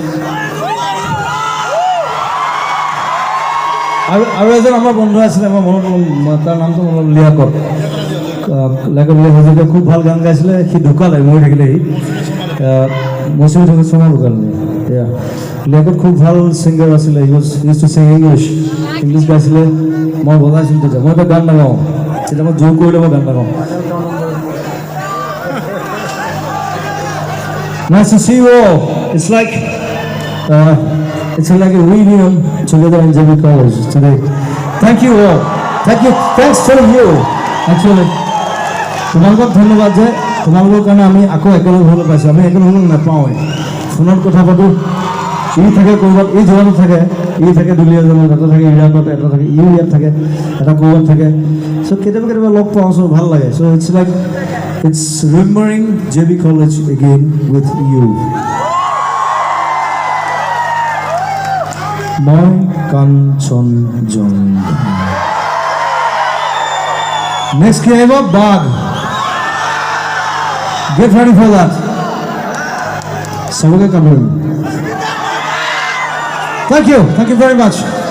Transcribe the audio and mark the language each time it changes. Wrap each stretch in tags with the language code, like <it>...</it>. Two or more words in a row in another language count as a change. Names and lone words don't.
<as>আৰু এজন আমাৰ বন্ধু আছিলে আমাৰ মনত তাৰ নামটো মনত লিয়াকত হাজৰিকা খুব ভাল গান গাইছিলে সি ঢুকালে মৰি থাকিলে সি মৌচুমী ঠাকুৰ শৰ্মা ঢুকালে এয়া লিয়াকত খুব ভাল ছিংগাৰ আছিলে</as> <en>used to sing English</en> <as>গাইছিলে মই বজাইছিলোঁ তেতিয়া মই এটা গান নাগাওঁ তেতিয়া মই জোৰ কৰিলে মই গান নাগাওঁ</as> <en>Nice to see you all. It's like a reunion together in JB College today. Thank you all. Thanks to you. Actually,</en> <as>তোমালোকক ধন্যবাদ যে তোমালোকৰ কাৰণে আমি আকৌ একেলগ হ'বলৈ পাইছোঁ আমি একেলগ হ'বলৈ নাপাওঁৱেই ফোনত কথা পাতোঁ ই থাকে ক'ৰবাত ই জেগাতো থাকে ই থাকে দুলীয়াজনত এটা থাকে ইৰাকত এটা থাকে ইও ইয়াত থাকে এটা ক'ৰবাত থাকে চ' কেতিয়াবা লগ পাওঁ চ' ভাল লাগে চ'</as> <en>It's remembering JB College again with you.</en> <as>Moi Kanchanjunga.</as> <en>Next came up Bag. Get ready for that. Saboge coming. Thank you very much.</en>